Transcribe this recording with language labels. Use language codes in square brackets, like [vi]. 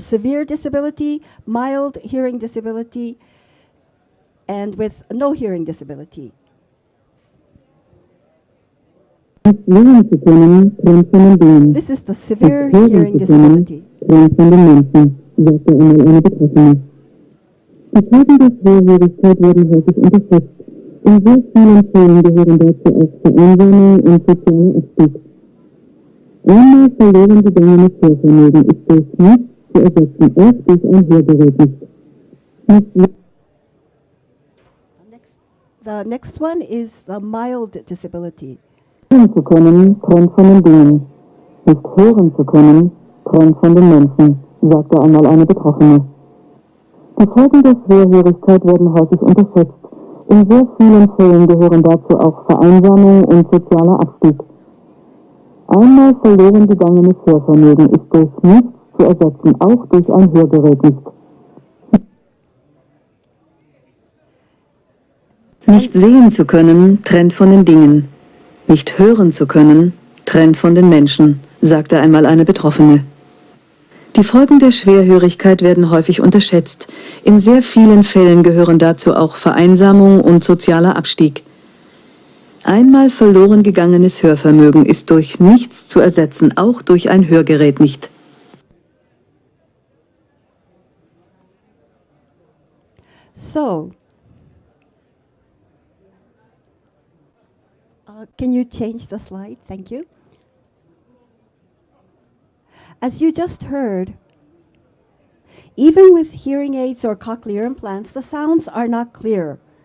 [en] Severe disability, mild hearing disability, and with no hearing disability. This is the severe hearing disability. [de] Die Folgen der Schwerhörigkeit werden häufig unterschätzt. In sehr vielen Fällen gehören dazu auch Vereinsamung und sozialer Abstieg. Einmal verloren gegangenes Hörvermögen ist durch nichts zu ersetzen, auch durch ein Hörgerät nicht. [en] The next one is the mild disability. [de] Hören zu können, trennt von den Dingen. Nicht hören zu können, trennt von den Menschen, sagte einmal eine Betroffene. Die Folgen der Schwerhörigkeit werden häufig unterschätzt. In sehr vielen Fällen gehören dazu auch Vereinsamung und sozialer Abstieg. Einmal verloren gegangenes Hörvermögen ist durch nichts zu ersetzen, auch durch ein Hörgerät nicht. Nicht sehen zu können, trennt von den Dingen. Nicht hören zu können, trennt von den Menschen, sagte einmal eine Betroffene. Die Folgen der Schwerhörigkeit werden häufig unterschätzt. In sehr vielen Fällen gehören dazu auch Vereinsamung und sozialer Abstieg. Einmal verloren gegangenes Hörvermögen ist durch nichts zu ersetzen, auch durch ein Hörgerät nicht. [en] So, can you change the slide? Thank you. As you just heard, even with hearing aids or cochlear implants, the sounds are not clear.